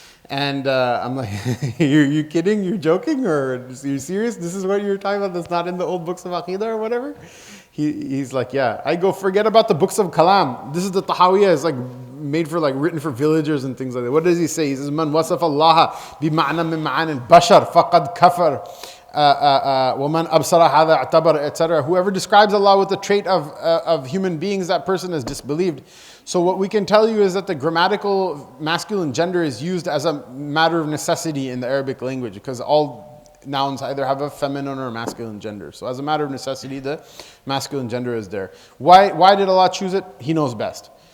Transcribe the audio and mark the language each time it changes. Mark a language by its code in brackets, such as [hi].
[en] And I'm like, you kidding? You're joking? Or are you serious? This is what you're talking about that's not in the old books of Aqidah or whatever? He's like, yeah. I go, forget about the books of Kalam. This is the Tahawiyyah. It's like made for like written for villagers and things like that. What does he say? He says, [ar] man wasaf Allah bima'na min ma'an al-bashar faqad kafar. وَمَنْ أَبْصَرَ هَذَا اعْتَبَرَ, etc. [en] Whoever describes Allah with the trait of human beings, that person is disbelieved. So what we can tell you is that the grammatical masculine gender is used as a matter of necessity in the Arabic language because all nouns either have a feminine or a masculine gender. So as a matter of necessity, the masculine gender is there. Why did Allah choose it? He knows best.